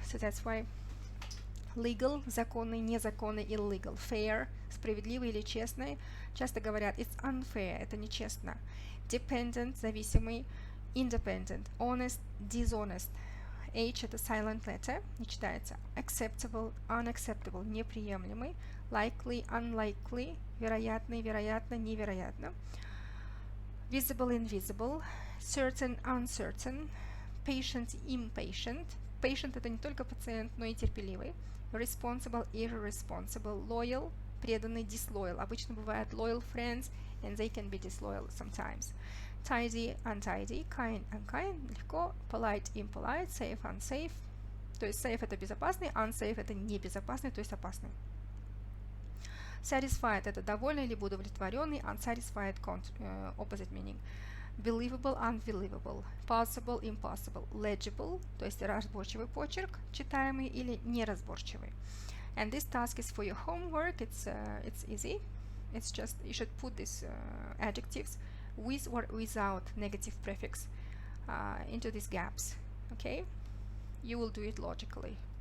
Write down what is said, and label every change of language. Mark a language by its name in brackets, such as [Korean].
[English] So that's why [Russian] legal, законный, незаконный, illegal, fair, справедливый или честный, часто говорят [English] it's unfair, [Russian] это нечестно. [English] Dependent, [Russian] зависимый, [English] independent, honest, dishonest. H это silent letter, [Russian] не читается. [English] Acceptable, unacceptable, неприемлемый. [Russian] Likely, unlikely, вероятный, вероятно, невероятно. [English] Visible, invisible. Certain, uncertain. Patient, impatient. [Russian] Patient это не только пациент, но и терпеливый. [English] Responsible, irresponsible. Loyal, [Russian] преданный, [English] disloyal. [Russian] Обычно бывают [English] loyal friends, and they can be disloyal sometimes. Tidy, untidy, kind, unkind, [Russian] легко, [English] polite, impolite, safe, unsafe. [Russian] То есть safe это безопасный, unsafe это небезопасный, то есть опасный. Satisfied это довольный либо удовлетворенный, [English] unsatisfied opposite meaning. [Russian] Believable, unbelievable, possible, impossible, legible, то есть разборчивый почерк, читаемый или неразборчивый. [English] And this task is for your homework. It's easy. It's just you should put these adjectives with or without negative prefix into these gaps. Okay, you will do it logically.